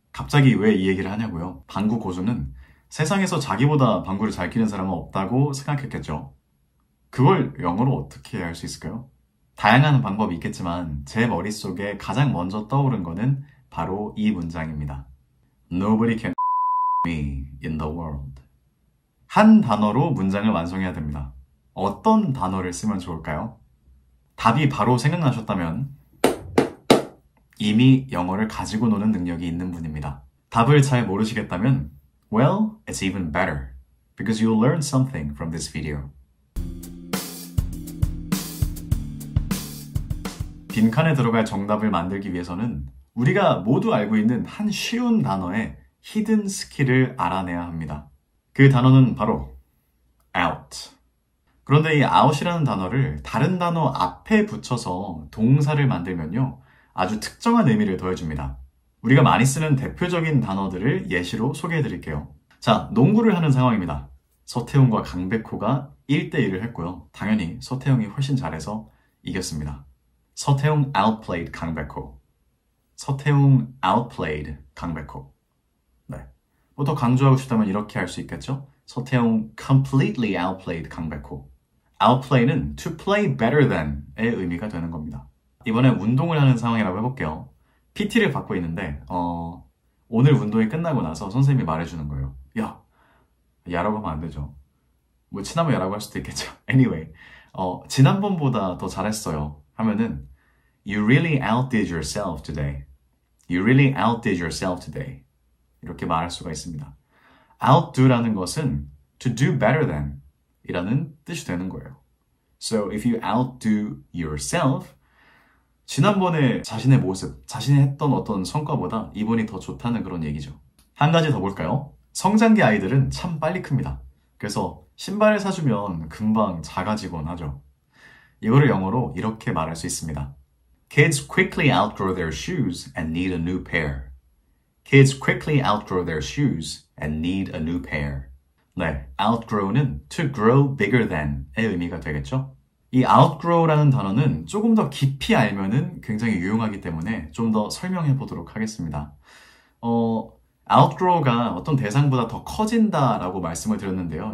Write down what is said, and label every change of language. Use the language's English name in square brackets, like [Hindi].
[Korean] 갑자기 왜 이 얘기를 하냐고요? 방구 고수는 세상에서 자기보다 방구를 잘 끼는 사람은 없다고 생각했겠죠. 그걸 영어로 어떻게 할 수 있을까요? 다양한 방법이 있겠지만 제 머릿속에 가장 먼저 떠오른 거는 바로 이 문장입니다. [English] Nobody can me in the world. [Korean] 한 단어로 문장을 완성해야 됩니다. 어떤 단어를 쓰면 좋을까요? 답이 바로 생각나셨다면 이미 영어를 가지고 노는 능력이 있는 분입니다. 답을 잘 모르시겠다면 [English] Well, it's even better because you'll learn something from this video. [Korean] 빈칸에 들어갈 정답을 만들기 위해서는 우리가 모두 알고 있는 한 쉬운 단어의 히든 스킬을 알아내야 합니다. 그 단어는 바로 out. 그런데 이 out이라는 단어를 다른 단어 앞에 붙여서 동사를 만들면요, 아주 특정한 의미를 더해줍니다. 우리가 많이 쓰는 대표적인 단어들을 예시로 소개해 드릴게요. 자, 농구를 하는 상황입니다. 서태웅과 강백호가 1대1을 했고요. 당연히 서태웅이 훨씬 잘해서 이겼습니다. 서태웅 outplayed 강백호. 서태웅 outplayed 강백호. 네. 뭐 더 강조하고 싶다면 이렇게 할 수 있겠죠? 서태웅 [English] completely outplayed [Korean] 강백호. outplay는 [English] to play better than [Korean] 의 의미가 되는 겁니다. 이번에 운동을 하는 상황이라고 해볼게요. PT를 받고 있는데 오늘 운동이 끝나고 나서 선생님이 말해주는 거예요. 야라고 하면 안 되죠. 뭐 친하면 야라고 할 수도 있겠죠. [English] Anyway, [Korean] 지난번보다 더 잘했어요 하면은 [English] You really outdid yourself today. You really outdid yourself today. [Korean] 이렇게 말할 수가 있습니다. outdo라는 것은 [English] to do better than [Korean] 이라는 뜻이 되는 거예요. [English] So if you outdo yourself, [Korean] 지난번에 자신의 모습, 자신이 했던 어떤 성과보다 이번이 더 좋다는 그런 얘기죠. 한 가지 더 볼까요? 성장기 아이들은 참 빨리 큽니다. 그래서 신발을 사주면 금방 작아지곤 하죠. 이거를 영어로 이렇게 말할 수 있습니다. [English] Kids quickly outgrow their shoes and need a new pair. Kids quickly outgrow their shoes and need a new pair. [Korean] 네, outgrow는 [English] to grow bigger than [Korean] 의 의미가 되겠죠? 이 outgrow라는 단어는 조금 더 깊이 알면은 굉장히 유용하기 때문에 좀 더 설명해 보도록 하겠습니다. outgrow가 어떤 대상보다 더 커진다라고 말씀을 드렸는데요.